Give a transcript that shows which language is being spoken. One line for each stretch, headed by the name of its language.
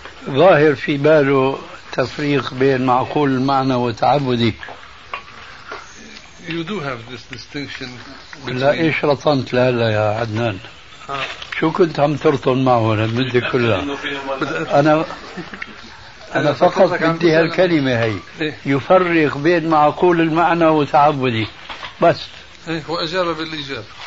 Arabic: ظاهر في باله تفريق بين معقول المعنى وتعبدي.
English: You do have this distinction.
Arabic: لا إيش رطنت لا لا يا عدنان. شو كنت عم ترطن معه المدة كلها؟ أنا فقط بدي هالكلمة هي يفرق بين معقول المعنى وتعبدي بس. إيه وأجاب بالإجابة.